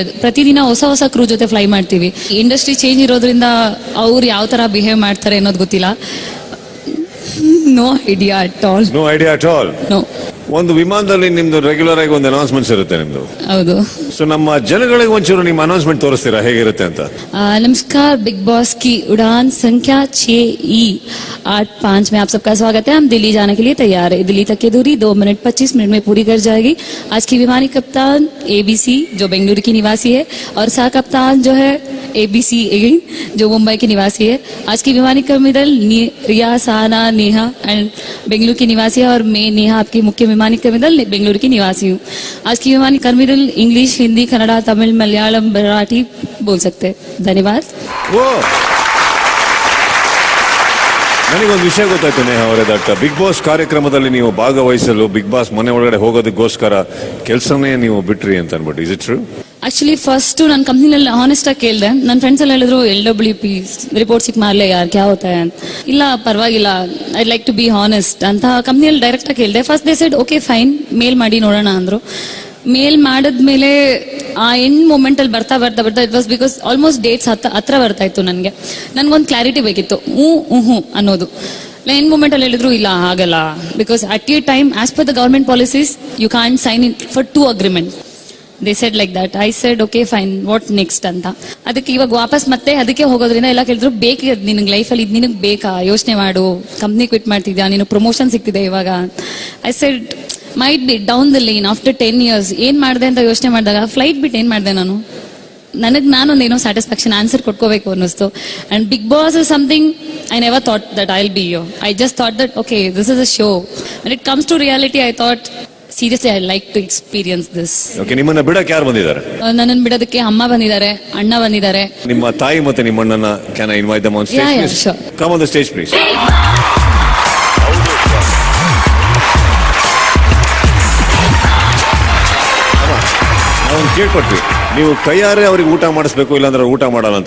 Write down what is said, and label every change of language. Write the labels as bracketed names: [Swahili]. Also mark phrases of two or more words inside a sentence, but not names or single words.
[Kannada] ಪ್ರತಿದಿನ ಹೊಸ ಹೊಸ ಕ್ರೂ ಜೊತೆ ಫ್ಲೈ ಮಾಡ್ತೀವಿ. [English] industry change [Kannada] ಇರೋದ್ರಿಂದ ಅವ್ರು ಯಾವ ತರ ಬಿಹೇವ್ ಮಾಡ್ತಾರೆ ಅನ್ನೋದು ಗೊತ್ತಿಲ್ಲ. [English] no idea at all. no idea at all. no. [Kannada] ಒಂದು ವಿಮಾನದಲ್ಲಿ ನಿಮ್ದು ರೆಗ್ಯುಲರ್ ಆಗಿ ಒಂದು ಅನೌನ್ಸ್ಮೆಂಟ್ಸ್ ಇರುತ್ತೆ ನಿಮ್ದು. ಹೌದು. ಸೊ ನಮ್ಮ ಜನಗಳಿಗೆ ಒಂಚೂರು ನಿಮ್ಮ ಅನೌನ್ಸ್ಮೆಂಟ್ ತೋರಿಸ್ತೀರಾ ಹೇಗಿರುತ್ತೆ ಅಂತ? [Hindi] नमस्कार, बिग बॉस की उड़ान संख्या 6E85 में आप सबका स्वागत है. हम दिल्ली जाने के लिए तैयार है. दिल्ली तक की दूरी 2 मिनट 25 मिनट में पूरी कर जाएगी. आज की विमानी कप्तान ABC जो बेंगलुरु की निवासी है, और सह कप्तान जो है ABC जो मुंबई की निवासी है. आज की विमानी कर्मी दल रिया, सहाना, नेहा एंड बेंगलुरु की निवासी है, और मैं नेहा आपकी मुख्य विमानी कर्मी दल बेंगलुरु की निवासी हूँ. आज की विमानी कर्मी दल इंग्लिश, हिंदी, कन्नड़ा, तमिल, मलयालम, मराठी बोल सकते हैं. धन्यवाद. [Kannada] ಓ, ನನಗೊಂದು ವಿಷಯ ಗೊತ್ತಾಯ್ತು ನೇಹಾ ಅವರೇ, ದಟ್ ಬಿಗ್ ಬಾಸ್ ಕಾರ್ಯಕ್ರಮದಲ್ಲಿ ನೀವು ಭಾಗವಹಿಸಲು ಬಿಗ್ ಬಾಸ್ ಮನೆ ಒಳಗಡೆ ಹೋಗೋದಕ್ಕೋಸ್ಕರ ಕೆಲಸನೇ ನೀವು ಬಿಟ್ರಿ ಅಂತ ಅನ್ಬಿಟ್ಟು, [English] is it true? actually first [Kannada] ನನ್ನ ಕಂಪ್ನಿನಲ್ಲಿ ಹಾನೆಸ್ಟ್ ಆಗಿ ಕೇಳಿದೆ. ನನ್ನ ಫ್ರೆಂಡ್ಸ್ ಎಲ್ಲ ಹೇಳಿದ್ರು LWP [English] report sick [Hindi] मार ले यार क्या होता है [Kannada] ಅಂತ. ಇಲ್ಲ ಪರವಾಗಿಲ್ಲ, [English] I like to be honest [Kannada] ಅಂತ ಕಂಪ್ನಿಯಲ್ಲಿ ಡೈರೆಕ್ಟ್ ಆಗಿ ಕೇಳಿದೆ. [English] first they said okay fine, [Kannada] ಮೇಲ್ ಮಾಡಿ ನೋಡೋಣ ಅಂದ್ರು. ಮೇಲ್ ಮಾಡಿದ್ಮೇಲೆ ಆ [English] end moment [Kannada] ಅಲ್ಲಿ ಬರ್ತಾ [English] it was because almost dates [Kannada] ಹತ್ರ ಬರ್ತಾ ಇತ್ತು. ನನ್ಗೊಂದು ಕ್ಲಾರಿಟಿ ಬೇಕಿತ್ತು, ಹ್ಞೂ ಅನ್ನೋದು. [English] end moment [Kannada] ಅಲ್ಲಿ ಹೇಳಿದ್ರು ಇಲ್ಲ ಆಗಲ್ಲ, [English] because at a time as per the government policies you can sign in for 2 agreement. they said like that. I said okay fine, what next ಅಂತ. [Kannada] ಅದಕ್ಕೆ ಇವಾಗ ವಾಪಸ್ ಮತ್ತೆ ಅದಕ್ಕೆ ಹೋಗೋದ್ರಿಂದ ಎಲ್ಲ ಕೇಳಿದ್ರು, ಬೇಕು ನಿನಗೆ ಲೈಫಲ್ಲಿ ಇದು ನಿನಗೆ ಬೇಕಾ, ಯೋಚನೆ ಮಾಡು, [English] company quit [Kannada] ಮಾಡ್ತಿದ್ಯಾ, ನಿನಗೆ ಪ್ರಮೋಷನ್ ಸಿಗ್ತಿದೆ ಇವಾಗ. [English] I said might be down the line after 10 years [Kannada] ಏನ್ ಮಾಡಿದೆ ಅಂತ ಯೋಚನೆ ಮಾಡಿದಾಗ ಫ್ಲೈಟ್ ಬಿಟ್ಟು ಏನ್ ಮಾಡಿದೆ ನಾನು, ನಾನೊಂದೇನೋ [English] satisfaction answer [Kannada] ಕೊಟ್ಕೋಬೇಕು ಅನ್ನಿಸ್ತು. [English] and Bigg Boss is something I never thought that I will be yo. I just thought that okay this is a show. and it comes to reality I thought seriously I like to experience this. [Kannada] ಓಕೆ, ನಿಮ್ಮನ್ನ ಬಿಡಕ್ಕೆ ಯಾರು ಬಂದಿದ್ದಾರೆ? ನನ್ನನ್ನು ಬಿಡೋದಕ್ಕೆ ಅಮ್ಮ ಬಂದಿದ್ದಾರೆ, ಅಣ್ಣ ಬಂದಿದ್ದಾರೆ. ನಿಮ್ಮ ತಾಯಿ ಮತ್ತೆ ನಿಮ್ಮ ಅಣ್ಣನ [English] can I invite them on stage please? come on the stage please. [Kannada] ನಾವು ಕೇಳ್ಪಟ್ವಿ, ನೀವು ಕೈಯಾರೆ ಅವ್ರಿಗೆ ಊಟ ಮಾಡಿಸ್ಬೇಕು, ಇಲ್ಲಾಂದ್ರೆ ಊಟ ಮಾಡಲ್ಲ ಅಂತ.